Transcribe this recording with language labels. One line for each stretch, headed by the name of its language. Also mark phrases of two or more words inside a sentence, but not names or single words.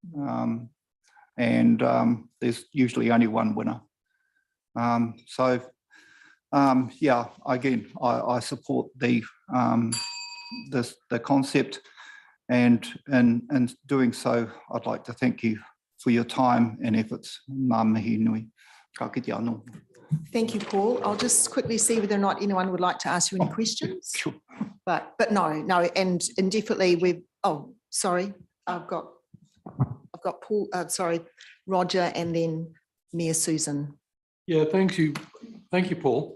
English: There's usually only one winner. Yeah, again, I support the concept, and in doing so, I'd like to thank you for your time and efforts.
Māori: Ngā mihi nui. Ka kite anō.
English: Thank you, Paul. I'll just quickly see whether or not anyone would like to ask you any questions. Sure. But no, and definitely sorry, I've got Paul, Roger, and then Mayor Susan. Yeah, thank you, Paul.